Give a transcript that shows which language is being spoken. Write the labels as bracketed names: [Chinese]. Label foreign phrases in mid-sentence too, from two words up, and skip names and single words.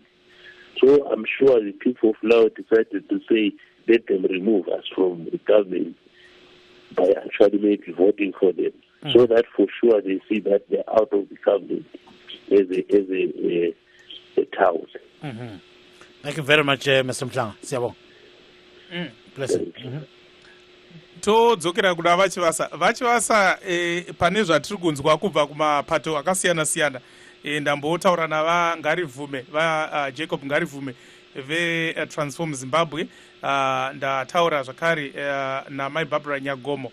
[English] So I'm sure the people of Laos decided to say, let them remove us from the government by actually maybe voting for them. So that for sure they see that they're out of the government as a town. Thank you very much, Mr. Mhlanga. Siyabonga. Blessed. [Shona] Todzokera kuna vachivasa pane zvatiri kunzwa kubva kumapato akasiyana-siyana. Ndambotaura navaNgarivume Jacob Ngarivume ve-Transform Zimbabwe, ndataura zvakare namai Barbara Nyagomo.